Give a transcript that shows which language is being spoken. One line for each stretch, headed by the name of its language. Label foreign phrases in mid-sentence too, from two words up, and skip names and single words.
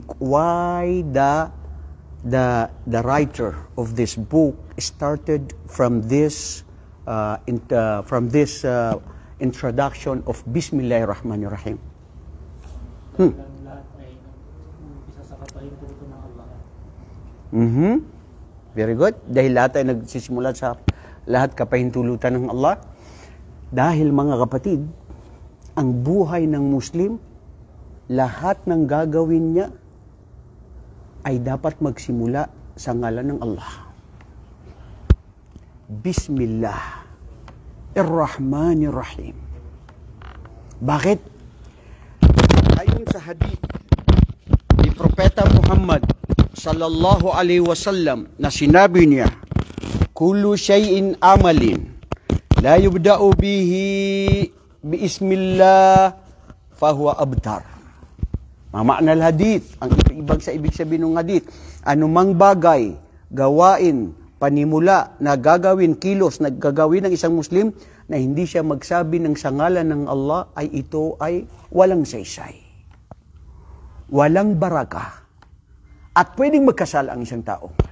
English: Why the writer of this book started from this introduction of Bismillahirrahmanirrahim? Very good.
Filipino: Dahil lahat ay nagsisimula sa lahat kapahintulutan ng Allah. Dahil mga kapatid, ang buhay ng Muslim, lahat ng gagawin niya ay dapat magsimula sa ngalan ng Allah. Bismillahirrahmanirrahim. Bakit? Ayon sa hadith ni Propeta Muhammad
Arabic: صلى الله عليه وسلم
Filipino: na sinabi niya,
Arabic: كل شيء عمل لا يبدأ به ببسم الله فهو أبتر.
Filipino: Mamakna hadith, ang ibang sa ibig sabihin ng hadith, anumang bagay, gawain, panimula na gagawin, kilos na gagawin ng isang Muslim na hindi siya magsabi ng sangalan ng Allah, ay ito ay walang saysay, walang baraka, at pwedeng magkasala ang isang tao.